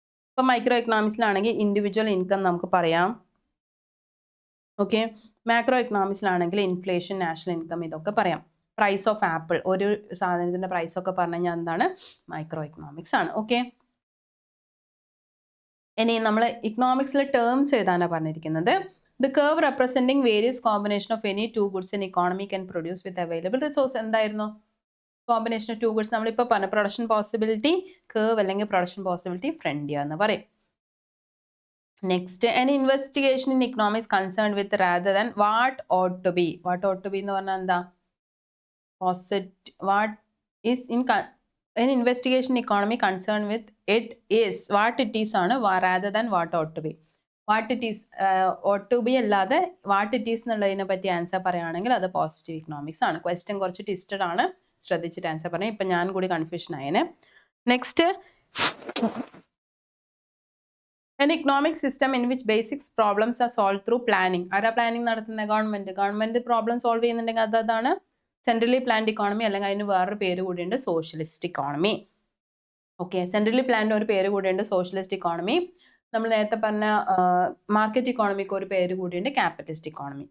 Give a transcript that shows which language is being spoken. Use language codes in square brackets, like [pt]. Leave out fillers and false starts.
[ml] ഇപ്പം micro എക്കണോമിക്സിലാണെങ്കിൽ individual income നമുക്ക് പറയാം. Okay, macro എക്കണോമിക്സിലാണെങ്കിൽ inflation, national income, ഇതൊക്കെ പറയാം. പ്രൈസ് ഓഫ് ആപ്പിൾ, ഒരു സാധനത്തിൻ്റെ പ്രൈസ് ഒക്കെ പറഞ്ഞു കഴിഞ്ഞാൽ എന്താണ്, മൈക്രോ എക്കണോമിക്സ് ആണ്. ഓക്കെ, ഇനി നമ്മൾ ഇക്കണോമിക്സിലെ ടേംസ് എഴുതാനാണ് പറഞ്ഞിരിക്കുന്നത്. [en] The curve representing various combination of any 2 goods an economy can produce with available resource. [ml] എന്തായിരുന്നു കോമ്പിനേഷൻ ഓഫ് 2 ഗുഡ്സ്? നമ്മളിപ്പോൾ പറഞ്ഞ പ്രൊഡക്ഷൻ പോസിബിലിറ്റി കർവ് അല്ലെങ്കിൽ പ്രൊഡക്ഷൻ പോസിബിലിറ്റി ഫ്രണ്ടിയ എന്ന് പറയും. [en] Next, an investigation in economics concerned with rather than what ought to be. What ought to be [ml] എന്ന് പറഞ്ഞാൽ എന്താ, [en] what is in an investigation in economy concerned with it is what it is ആണ്, rather than what ought to be. What it is, ought to be [ml] അല്ലാതെ what it is എന്നുള്ളതിനെ പറ്റി answer പറയുകയാണെങ്കിൽ അത് positive economics ആണ്. Question കുറച്ച് twisted ആണ്, ശ്രദ്ധിച്ചിട്ട് ആൻസർ പറയാം. ഇപ്പം ഞാൻ കൂടി confusion ആയേനെ. [en] Next, an economic system in which basic problems are solved through planning. [ml] ആരാ പ്ലാനിങ് നടത്തുന്നത്? ഗവൺമെന്റ് പ്രോബ്ലം സോൾവ് ചെയ്യുന്നുണ്ടെങ്കിൽ അതാണ് സെൻട്രലി പ്ലാൻഡ് ഇക്കോണമി, അല്ലെങ്കിൽ അതിന് വേറൊരു പേര് കൂടിയുണ്ട്, socialist economy. Okay, centrally planned ഒരു പേര് കൂടിയുണ്ട് സോഷ്യലിസ്റ്റ് ഇക്കോണമി. നമ്മൾ നേരത്തെ പറഞ്ഞ മാർക്കറ്റ് ഇക്കോണമിക്ക് ഒരു പേര് കൂടിയുണ്ട് ക്യാപിറ്റലിസ്റ്റ് ഇക്കോണമി.